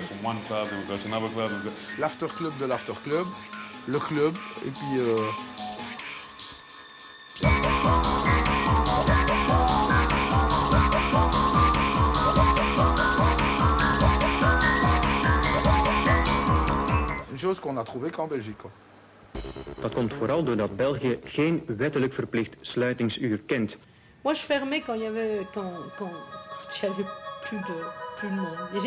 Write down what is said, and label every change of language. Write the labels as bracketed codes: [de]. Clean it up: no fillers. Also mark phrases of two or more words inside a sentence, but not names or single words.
[fr] L'after club de l'after club, le club, et puis... Une chose qu'on a trouvé qu'en Belgique, quoi. [nl] Dat komt vooral doordat België geen wettelijk verplicht sluitingsuur kent. [fr] Moi, je fermais quand il y avait plus de monde.